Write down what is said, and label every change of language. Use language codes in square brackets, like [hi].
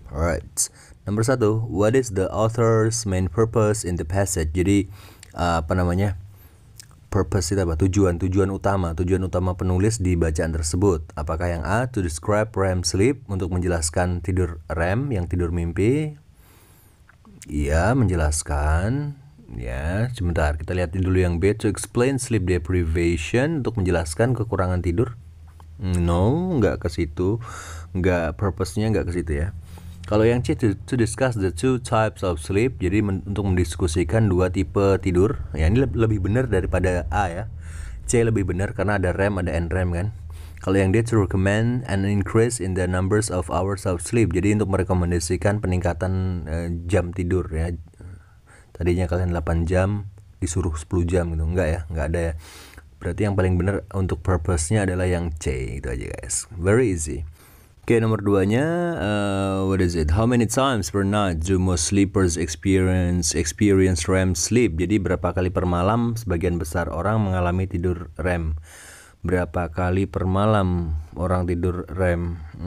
[en] Alright, [id] nomor 1, [en] what is the author's main purpose in the passage? [id] Jadi apa namanya? Purpose itu apa? Tujuan utama penulis di bacaan tersebut. Apakah yang A, [en] to describe REM sleep, [id] untuk menjelaskan tidur REM, yang tidur mimpi? Iya, menjelaskan. Ya, sebentar kita lihat dulu yang B, [en] to explain sleep deprivation, [id] untuk menjelaskan kekurangan tidur. No, nggak ke situ, nggak, purpose-nya nggak ke situ ya. Kalau yang C, [en] to discuss the two types of sleep, [id] jadi untuk mendiskusikan dua tipe tidur. Ya, ini lebih benar daripada A ya. C lebih benar karena ada REM, ada NREM kan. Kalau yang D, [en] to recommend an increase in the numbers of hours of sleep, [id] jadi untuk merekomendasikan peningkatan jam tidur ya. Tadinya kalian 8 jam disuruh 10 jam gitu. Enggak ya, enggak ada ya. Berarti yang paling benar untuk purpose-nya adalah yang C. Itu aja guys, [en] very easy. [id] Oke, nomor 2-nya, [en] what is it? How many times per night do most sleepers experience REM sleep? [id] Jadi berapa kali per malam sebagian besar orang mengalami tidur REM? Berapa kali per malam orang tidur REM?